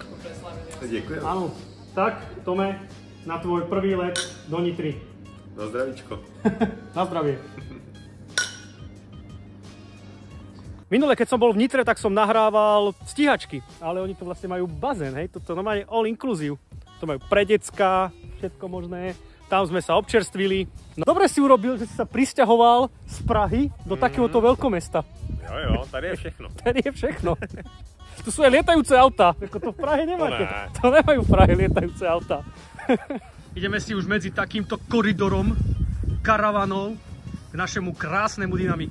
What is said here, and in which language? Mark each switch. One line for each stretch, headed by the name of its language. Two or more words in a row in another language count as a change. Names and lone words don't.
Czech: Děkuji.
Slovak: Áno, tak Tome, na tvoj prvý let do Nitry. Na zdravíčko. Na zdravie. Minule, keď som bol v Nitre, tak som nahrával stíhačky, ale oni to vlastne majú bazén, hej, toto normálne
English: all inclusive.
Slovak: To majú pre decka, všetko možné, tam sme sa občerstvili. No, dobre si urobil, že si sa prisťahoval z Prahy do takéhoto veľkomesta.
Czech: Jo, tady je všechno. Tady je všechno.
Slovak: Tu sú aj lietajúce autá, ako to v Prahe nemáte. To nemajú v Prahe lietajúce autá. Ideme si už medzi takýmto koridorom karavanov k našemu krásnemu dynamiku.